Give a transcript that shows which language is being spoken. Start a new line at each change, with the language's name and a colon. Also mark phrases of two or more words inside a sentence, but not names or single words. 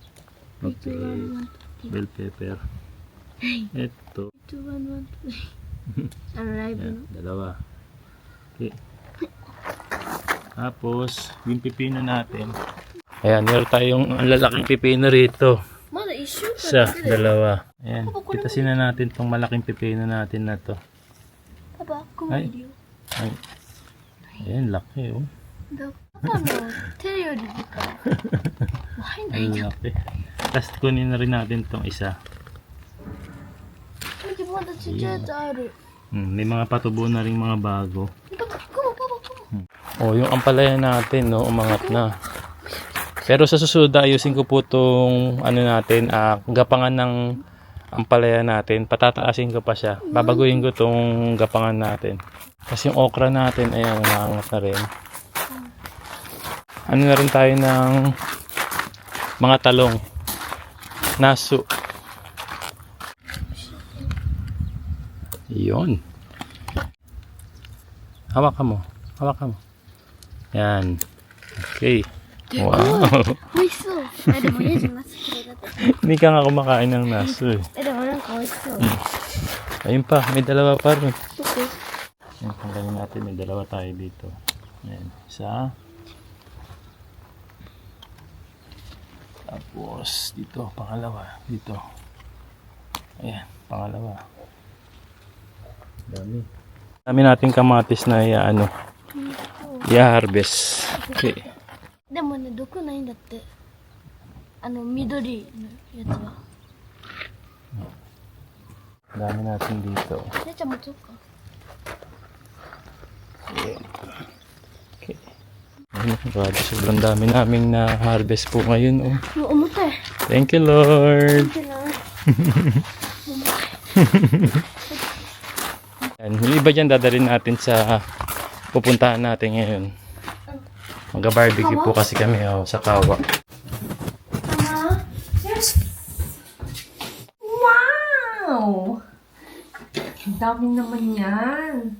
English: Okay. Bell pepper. Ito.
Filipino: 2, 1, 1, 2. Ano live no?
English: 2. Okay.
Filipino: Tapos, yung pipino natin. Ayan, meron tayong ang lalaking pipino rito.
Japanese: まだ1週間
Filipino: Isa,
Japanese: だけだよ。
Filipino: 2. Ayan, pitasin na natin tong malaking pipino natin na to.
Japanese: パパ、ここいるよ。
Filipino: Ay. Ayan, laki oh.
Japanese: パパの手より入んない
Filipino: Ang
Japanese: じゃん。
Filipino: laki. Tapos kunin na rin natin tong isa.
Japanese: まだちっちゃいやつある。
Filipino: May mga patubo na rin mga bago.
Japanese: パパ、ここ。
Filipino: Oh, yung ampalaya natin, no, umangat na. Pero sa susunod, ayusin ko po tong ano natin, gapangan ng ampalaya natin. Patataasin ko pa siya. Babaguhin ko tong gapangan natin. Kasi yung okra natin, ayan, umangat na rin. Ano na rin tayo ng mga talong. Nasu. Yun. Hawakan mo. Hawakan mo. Yan. Okay. Wow.
Japanese: 美味しそう。でもレジマスクレだって。
Filipino: Hindi ka nga kumakain ng naso eh.
Japanese: でもなんか美味しそう。
Filipino: Ayun pa. May 2 pa rin.
Japanese: どこ？
Filipino: Yan. Tanggalin natin. May 2 tayo dito. Yan. Isa. Tapos dito. Pangalawa. Dito. Ayan. Pangalawa. Dami. Dami nating kamatis na i-harvest.
English: Okay.
Japanese: でもね、毒ないんだって。緑のやつは。
Filipino: Dami natin dito.
Japanese: 姉ちゃんもちょっか。
English: Okay.
Filipino: Ayun, grabe, sobrang dami naming na-harvest po ngayon.
English: Oh.
Japanese: もう重たい。
English: Thank you, Lord.
Japanese: 見てない。
Filipino: Yan, yung iba dyan dadalhin natin sa pupuntahan natin ngayon. Mag-barbecue po kasi kami sa Kawa. Mama? Yes. Wow! Ang dami naman yan.